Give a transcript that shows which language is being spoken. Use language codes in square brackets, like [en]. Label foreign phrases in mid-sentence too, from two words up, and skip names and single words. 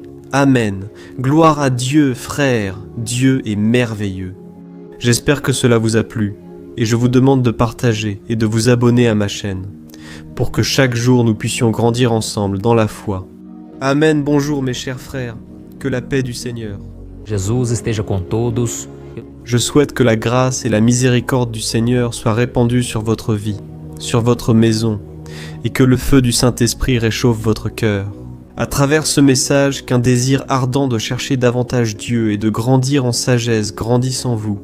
[fr] Amen. Gloire à Dieu, frère. Dieu est merveilleux. J'espère que cela vous a plu et je vous demande de partager et de vous abonner à ma chaîne pour que chaque jour nous puissions grandir ensemble dans la foi. Amen, bonjour mes chers frères, que la paix du Seigneur. [pt] Jesus esteja com todos. [fr] Je souhaite que la grâce et la miséricorde du Seigneur soient répandues sur votre vie, sur votre maison, et que le feu du Saint-Esprit réchauffe votre cœur. À travers ce message, qu'un désir ardent de chercher davantage Dieu et de grandir en sagesse grandisse en vous.